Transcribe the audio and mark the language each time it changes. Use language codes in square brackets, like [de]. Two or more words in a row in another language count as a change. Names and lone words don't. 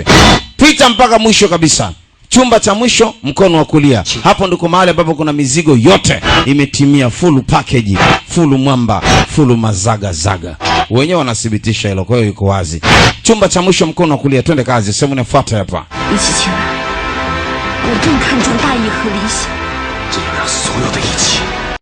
[sw] Pita mpaka mwisho kabisa. Chumba cha mwisho mkono wa kulia. Hapo ndiko mahali ambapo kuna mizigo yote imetimia, [en] full package, [sw] full mwamba, full mazaga zaga. Wenyewe wanathibitisha hilo, kwa hiyo iko wazi. Chumba cha mwisho mkono wa kulia, twende kazi. Sehemu inafuata hapa. [zh] 一起前来，我更看重大义和理想。这要让所有的一切